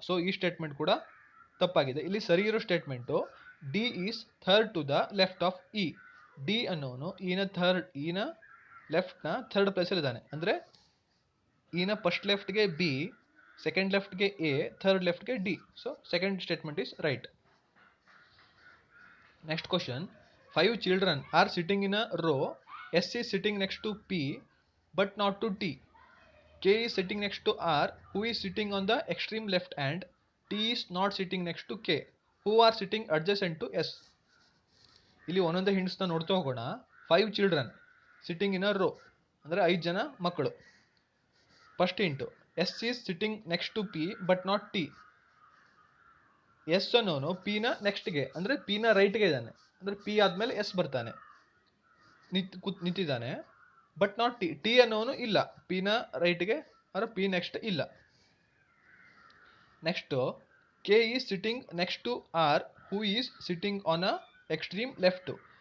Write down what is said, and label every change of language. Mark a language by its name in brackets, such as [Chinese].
[Kannada] So ಈ statement ಕೂಡ ತಪ್ಪಾಗಿದೆ. ಇಲ್ಲಿ ಸರಿ ಇರೋ statement [English] D is third to the left of E. [Kannada] D ಅನ್ನೋನು ಇನ ಲೆಫ್ಟ್ನ ಥರ್ಡ್ ಪ್ಲೇಸಲ್ಲಿ ಇದ್ದಾನೆ. ಅಂದರೆ ಇನ first ಲೆಫ್ಟ್ಗೆ B, second ಲೆಫ್ಟ್ಗೆ A, third ಲೆಫ್ಟ್ಗೆ D. [English] So second statement is right. Next question. 5 children are sitting in a row. S is sitting next to P but not to T. K is sitting next to R, who is sitting on the extreme left, and T is not sitting next to K, who are sitting adjacent to S. [Kannada] ಇಲ್ಲಿ ಒಂದೊಂದೇ ಹಿಂಟ್ಸ್ನ ನೋಡ್ತಾ ಹೋಗೋಣ. [English] 5 children sitting in a row [Kannada] ಅಂದರೆ 5 ಜನ ಮಕ್ಕಳು. [English] First hint S is sitting next to P but not T. [Kannada] S ಅನ್ನೋನು ಪಿನ ನೆಕ್ಸ್ಟ್ಗೆ ಅಂದರೆ ಪಿನ ರೈಟ್ಗೆ ಇದ್ದಾನೆ. ಅಂದರೆ ಪಿ ಆದಮೇಲೆ ಎಸ್ ಬರ್ತಾನೆ, ನಿಂತಿದ್ದಾನೆ. [English] But not T. [Kannada] ಟಿ ಅನ್ನೋನು ಇಲ್ಲ, ಪಿನ ರೈಟ್ಗೆ ಅಂದರೆ ಪಿ ನೆಕ್ಸ್ಟ್ ಇಲ್ಲ. [English] Next K is sitting next to R, who is sitting on a extreme left.